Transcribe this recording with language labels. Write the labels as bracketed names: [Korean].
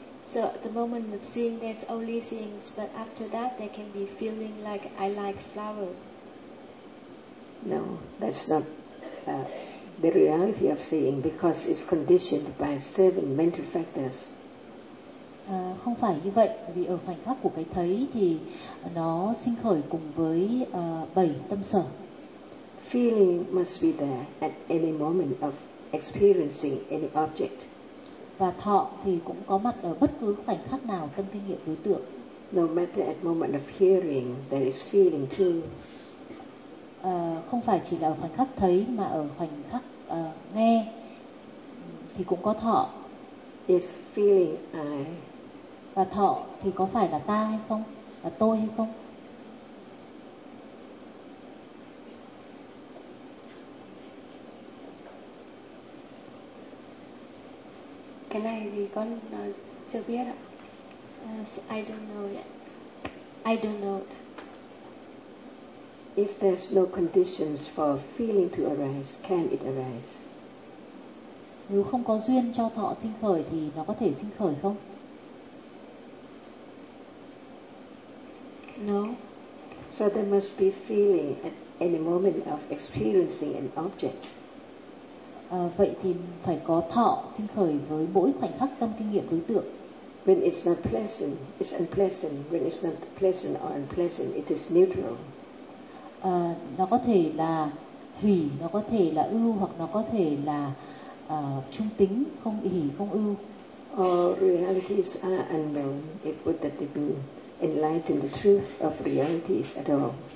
[English] So at the moment of seeing, there's only seeing, but after that there can be feeling like I like flower. No, that's not the reality of seeing, because it's conditioned by 7 mental factors. [Vietnamese] Không phải như vậy, vì ở khoảnh khắc của cái thấy thì nó sinh khởi cùng với 7 tâm sở. [English] Feeling must be there at any moment of experiencing any object. [Vietnamese] Và thọ thì cũng có mặt ở bất cứ khoảnh khắc nào tâm kinh nghiệm đối tượng. [English] No matter at moment of hearing, there is feeling too. [Vietnamese] Không phải chỉ là ở khoảnh khắc thấy mà ở khoảnh khắc nghe thì cũng có thọ. [English] Is feeling I? [Vietnamese] Và thọ thì có phải là ta hay không? Là tôi hay không? Cái này thì con chưa biết ạ. [English] I don't know yet. I don't know it. If there's no conditions for feeling to arise, can it arise? [Vietnamese] Nếu không có duyên cho thọ sinh khởi thì nó có thể sinh khởi không? [English] No. So there must be feeling at any moment of experiencing an object. [Vietnamese] Vậy thì phải có thọ sinh khởi với mỗi khoảnh khắc tâm kinh nghiệm đối tượng. [English] When it's not pleasant, it's unpleasant. When it's not pleasant or unpleasant, it is neutral. [Vietnamese] Nó có thể là hỷ, nó có thể là ưu, hoặc nó có thể là trung tính, không hỷ, không ưu. [English] All realities are unknown. It would that they be enlightened the truth of realities at all.